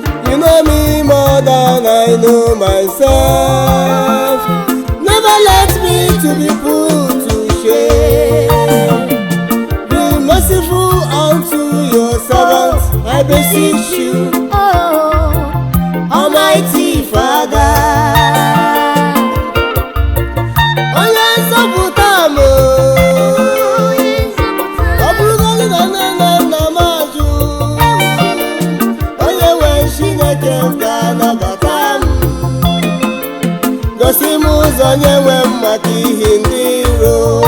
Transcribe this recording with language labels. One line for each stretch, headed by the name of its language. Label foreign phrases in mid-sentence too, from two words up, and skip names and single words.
English: You know me more than I know myself. Never let me to be put to shame. Be merciful unto your servant, I beseech you. Almighty Father.
Igbo: Onye nzọpụta m, ọ bụrụgodị na nne na nna m ajụ, onye nwe Chineke m ga-anabata m. Gosi m ụzọ, onye nwe m, maka ihi ndị iro.